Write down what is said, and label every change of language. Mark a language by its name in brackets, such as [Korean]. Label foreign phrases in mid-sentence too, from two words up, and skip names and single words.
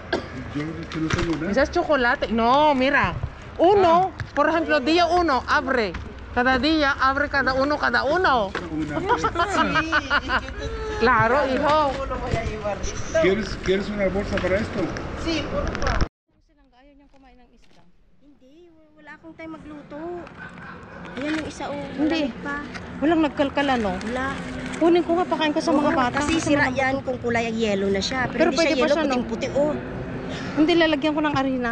[Spanish] Yo es que no tengo nada. Ese es chocolate. No, mira. Uno, por ejemplo, día 1, abre. Cada día abre cada uno. Una. Claro, hijo. ¿Cómo lo voy a llevar? Listo. ¿Quieres una bolsa para esto? Sí, por favor. [Filipino] Ayaw niyang kumain ng isda. Hindi, wala akong time magluto. Ayan yung isa Hindi. pa. Walang nagkalkala, no? Wala. Kunin ko nga, pakain ko sa mga Oo, bata. kasi sira yan kung kulay ang yellow na siya. Pero Pero, hindi pwede siya pa yellow, siya, no? puting-puti. Oh. Hindi, lalagyan ko ng arena.